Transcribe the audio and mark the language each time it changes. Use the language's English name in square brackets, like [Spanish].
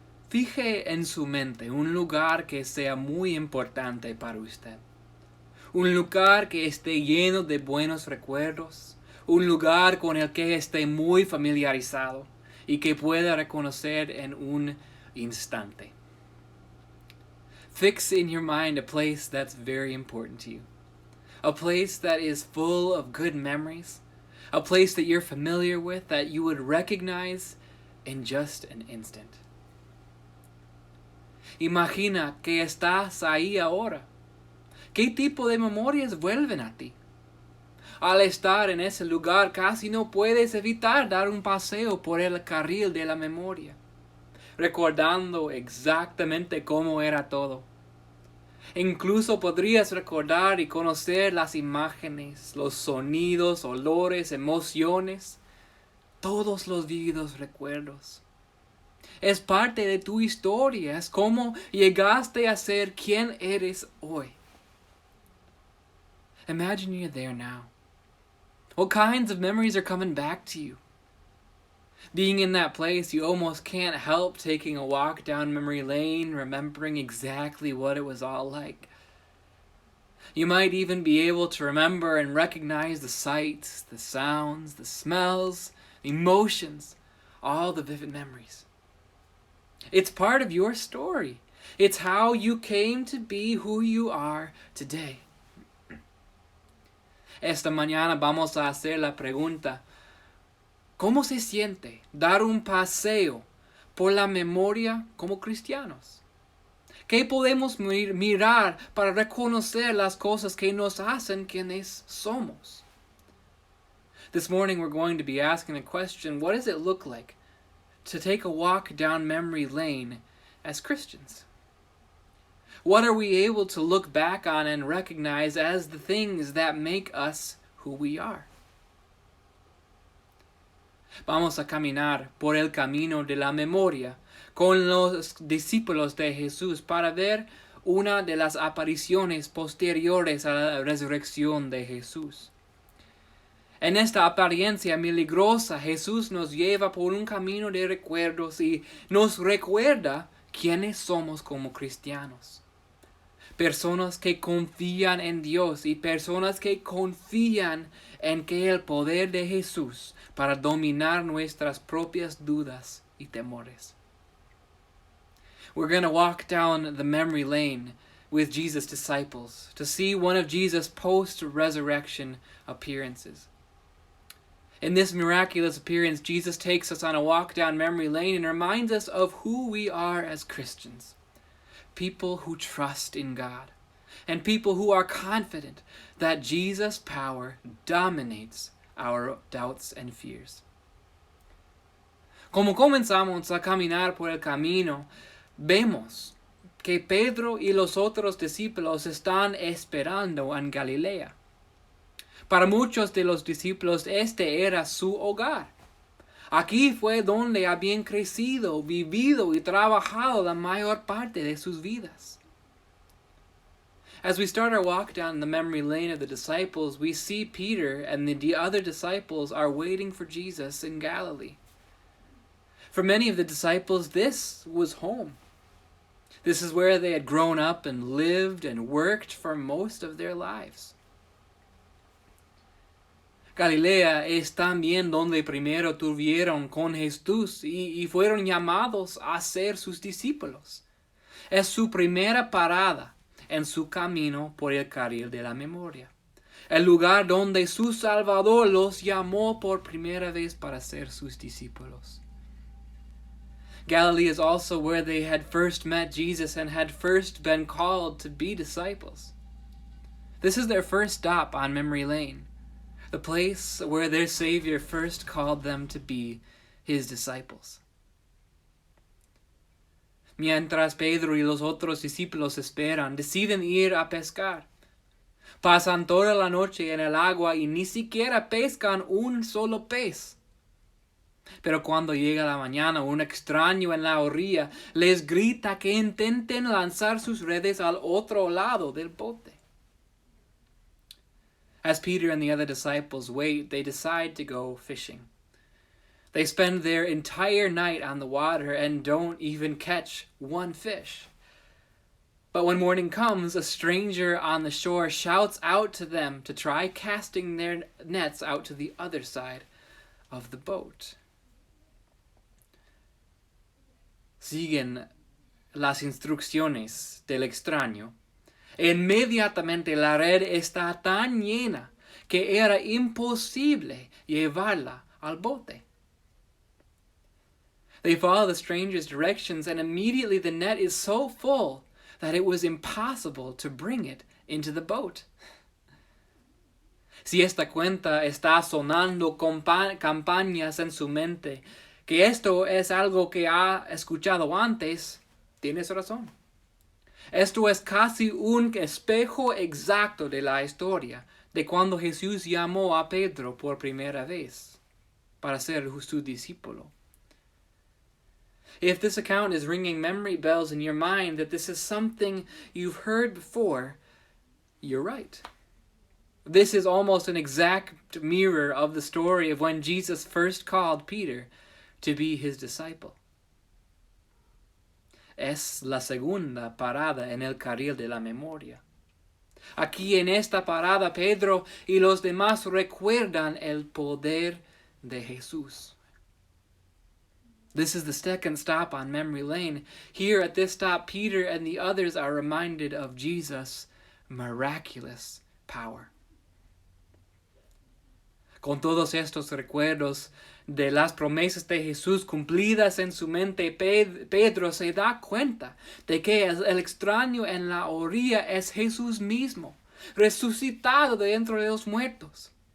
[Spanish] Fije en su mente un lugar que sea muy importante para usted. Un lugar que esté lleno de buenos recuerdos. Un lugar con el que esté muy familiarizado y que pueda reconocer en un instante. [English] Fix in your mind a place that's very important to you. A place that is full of good memories. A place that you're familiar with, that you would recognize in just an instant. [Spanish] Imagina que estás ahí ahora. ¿Qué tipo de memorias vuelven a ti? Al estar en ese lugar casi no puedes evitar dar un paseo por el carril de la memoria, recordando exactamente cómo era todo. Incluso podrías recordar y conocer las imágenes, los sonidos, olores, emociones, todos los vividos recuerdos. Es parte de tu historia, es cómo llegaste a ser quien eres hoy. [English] Imagine you're there now. What kinds of memories are coming back to you? Being in that place, you almost can't help taking a walk down memory lane, remembering exactly what it was all like. You might even be able to remember and recognize the sights, the sounds, the smells, the emotions, all the vivid memories. It's part of your story. It's how you came to be who you are today. [Spanish] Esta mañana vamos a hacer la pregunta: ¿cómo se siente dar un paseo por la memoria como cristianos? ¿Qué podemos mirar para reconocer las cosas que nos hacen quienes somos? [English] This morning we're going to be asking the question, what does it look like to take a walk down memory lane as Christians? What are we able to look back on and recognize as the things that make us who we are? [Spanish] Vamos a caminar por el camino de la memoria con los discípulos de Jesús para ver una de las apariciones posteriores a la resurrección de Jesús. En esta apariencia milagrosa, Jesús nos lleva por un camino de recuerdos y nos recuerda quiénes somos como cristianos. Personas que confían en Dios y personas que confían en que el poder de Jesús para dominar nuestras propias dudas y temores. [English] We're going to walk down the memory lane with Jesus' disciples to see one of Jesus' post-resurrection appearances. In this miraculous appearance, Jesus takes us on a walk down memory lane and reminds us of who we are as Christians. People who trust in God, and people who are confident that Jesus' power dominates our doubts and fears. [Spanish] Como comenzamos a caminar por el camino, vemos que Pedro y los otros discípulos están esperando en Galilea. Para muchos de los discípulos este era su hogar. Aquí fue donde habían crecido, vivido y trabajado la mayor parte de sus vidas. [English] As we start our walk down the memory lane of the disciples, we see Peter and the other disciples are waiting for Jesus in Galilee. For many of the disciples, this was home. This is where they had grown up and lived and worked for most of their lives. [Spanish] Galilea es también donde primero tuvieron con Jesús y fueron llamados a ser sus discípulos. Es su primera parada en su camino por el carril de la memoria. El lugar donde su Salvador los llamó por primera vez para ser sus discípulos. [English] Galilee is also where they had first met Jesus and had first been called to be disciples. This is their first stop on memory lane. The place where their Savior first called them to be his disciples. [Spanish] Mientras Pedro y los otros discípulos esperan, deciden ir a pescar. Pasan toda la noche en el agua y ni siquiera pescan un solo pez. Pero cuando llega la mañana, un extraño en la orilla les grita que intenten lanzar sus redes al otro lado del bote. [English] As Peter and the other disciples wait, they decide to go fishing. They spend their entire night on the water and don't even catch one fish. But when morning comes, a stranger on the shore shouts out to them to try casting their nets out to the other side of the boat. [Spanish] Siguen las instrucciones del extraño. Inmediatamente la red está tan llena que era imposible llevarla al bote. [English] They follow the stranger's directions, and immediately the net is so full that it was impossible to bring it into the boat. [Spanish] Si esta cuenta está sonando campañas en su mente, que esto es algo que ha escuchado antes, tienes razón. Esto es casi un espejo exacto de la historia de cuando Jesús llamó a Pedro por primera vez para ser su discípulo. [English] If this account is ringing memory bells in your mind that this is something you've heard before, you're right. This is almost an exact mirror of the story of when Jesus first called Peter to be his disciple. [Spanish] Es la segunda parada en el carril de la memoria. Aquí en esta parada, Pedro y los demás recuerdan el poder de Jesús. [English] This is the second stop on memory lane. Here at this stop, Peter and the others are reminded of Jesus' miraculous power. [Spanish] Con todos estos recuerdos de las promesas de Jesús cumplidas en su mente, Pedro se da cuenta de que el extraño en la orilla es Jesús mismo, resucitado de entre los muertos.